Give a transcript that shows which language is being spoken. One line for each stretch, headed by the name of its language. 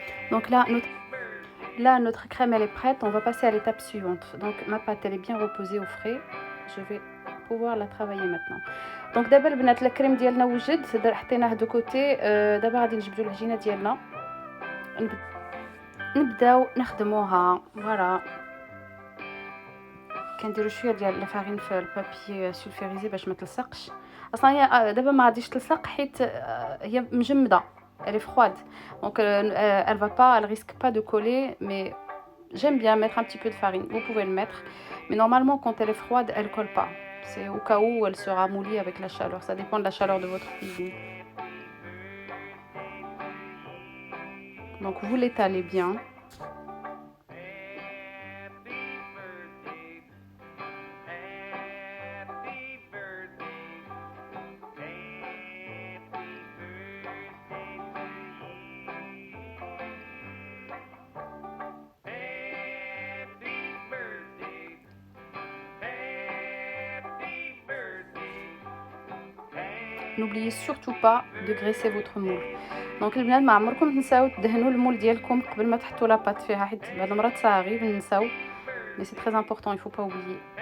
French: Donc là, notre crème elle est prête, on va passer à l'étape suivante. Donc ma pâte elle est bien reposée au frais, je vais pouvoir la travailler maintenant.
Arabic: Donc دابا البنات الكريم ديالنا وجد، حطيناه دو كوتي. دابا غادي نجبدوا العجينه ديالنا، نبداو نخدموها. فوالا كنديروا شويه ديال لافارين في البابي سولفيريزي باش ما تلصقش. اصلا هي دابا ما غاديش تلصق حيت هي مجمده،
French: elle est froide, donc elle risque pas de coller, mais j'aime bien mettre un petit peu de farine, vous pouvez le mettre, mais normalement quand elle est froide elle colle pas, c'est au cas où elle sera moulie avec la chaleur, ça dépend de la chaleur de votre cuisine. Donc vous l'étalez bien. N'oubliez surtout pas de graisser votre moule.
Arabic: دونك البنات ما عمركم تنساو تدهنوا المول ديالكم قبل ما تحطوا لاباط فيها، حيت بعض المرات صغير ننساو،
French: مي سي تري امبورطون، il faut pas oublier.